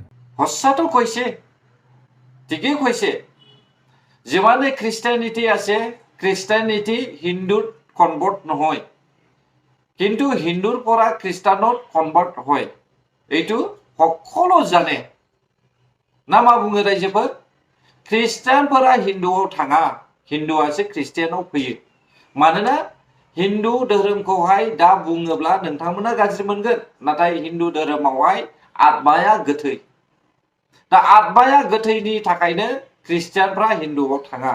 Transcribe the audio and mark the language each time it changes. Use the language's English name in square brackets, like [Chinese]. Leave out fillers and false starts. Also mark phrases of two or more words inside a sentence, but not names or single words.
[Assamese] সঁচাটো কৈছে, ঠিকেই কৈছে। যিমানে খ্ৰীষ্টানিটি আছে, খ্ৰীষ্টানিটি হিন্দুত কনভাৰ্ট নহয়, কিন্তু হিন্দুৰ পৰা খ্ৰীষ্টানত কনভাৰ্ট হয়, এইটো সকলো জানে না। [Bodo] मा बुङो रायजोफोर? ख्रिस्टानफोरा हिन्दुआव थाङा, हिन्दुआसो ख्रिस्टियानाव फैयो। मानोना हिन्दु धोरोमखौहाय दा बुङोब्ला नोंथांमोना गाज्रि मोनगोन, नाथाय हिन्दु धोरोमावहाय आत्माया गोथै। दा आत्माया गोथैनि थाखायनो ख्रिस्टियानफ्रा हिन्दुआव थाङा।